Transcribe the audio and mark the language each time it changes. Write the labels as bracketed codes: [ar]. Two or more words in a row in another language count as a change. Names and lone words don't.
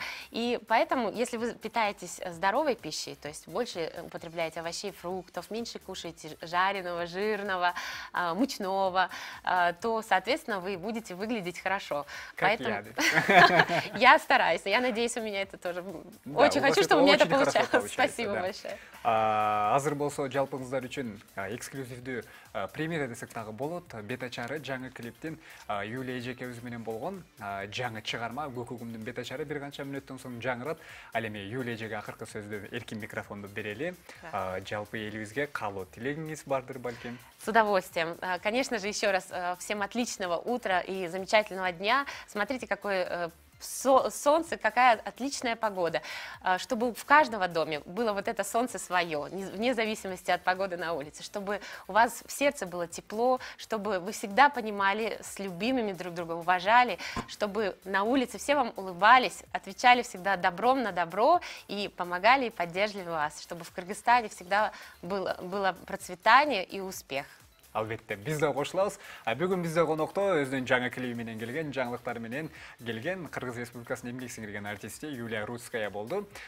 [ru] И поэтому, если вы питаетесь здоровой пищей, то есть больше употребляете овощей, фруктов, меньше кушаете жареного, жирного, мучного, то, соответственно, вы будете выглядеть хорошо. Как поэтому я стараюсь, я надеюсь, у меня это тоже... Очень хочу, чтобы у меня это получалось. Спасибо большое. [ky] Азыр болсо жалпыңыздар үчүн эксклюзивдүү премьера десек дагы болот. Бетачары жаңы клиптен Юлия эжекебиз менен болгон жаңы чыгарма Көкөгүмдүн бетачары бир канча мүнөттөн соң жаңырат. Ал эми Юлия эжеге акыркы сөздү эркин микрофонду берели. Жалпы элибизге каалоо тилегиңиз бардыр балким? [ru] С удовольствием. Конечно же, еще раз всем отличного утра и замечательного дня. Смотрите, какой солнце, какая отличная погода, чтобы в каждого доме было вот это солнце свое, вне зависимости от погоды на улице, чтобы у вас в сердце было тепло, чтобы вы всегда понимали, с любимыми друг друга уважали, чтобы на улице все вам улыбались, отвечали всегда добром на добро и помогали и поддерживали вас, чтобы в Кыргызстане всегда было процветание и успех. [ky] Албетте, биз да кошулабыз. Бүгүн бизде конокто өзүнүн жаңы клиби менен келген, жаңылыктар менен келген Кыргыз Республикасынын эмгек сиңирген артисти Юлия Русская болду.